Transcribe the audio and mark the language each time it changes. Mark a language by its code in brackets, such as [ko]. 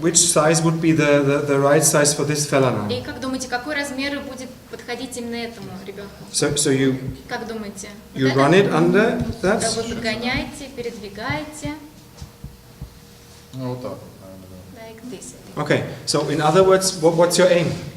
[en] which size would be the right size for this fella now? [ru] И как думаете, какой размер будет подходить именно этому ребенку? [en] So you [ru] Как думаете? [en] run it under that? [ru] Вы подгоняете, передвигаете. Ну вот так. [en] Like this. Okay, so in other words, what's your aim?